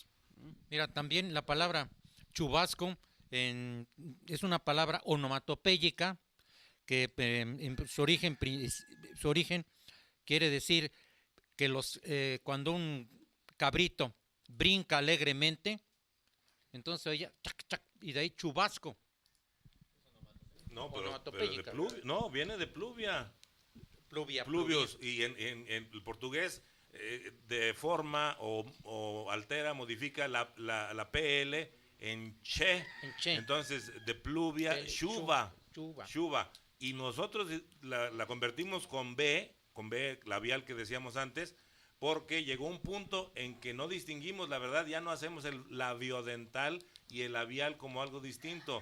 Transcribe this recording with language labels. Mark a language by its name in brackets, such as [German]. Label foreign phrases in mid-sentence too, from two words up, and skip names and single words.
[Spanish] Mira, también la palabra chubasco es una palabra onomatopéyica que en su origen quiere decir que cuando un cabrito brinca alegremente, entonces oye, chac, chac, y de ahí chubasco. No, pero Onomatopéyica. no, viene de pluvia. Pluvia, Pluvios, y en el portugués deforma o altera, modifica la PL en che. Entonces, de pluvia, chuva. Chuva. Y nosotros la convertimos con B labial que decíamos antes, porque llegó un punto en que no distinguimos, la verdad, ya no hacemos el labiodental y el labial como algo distinto.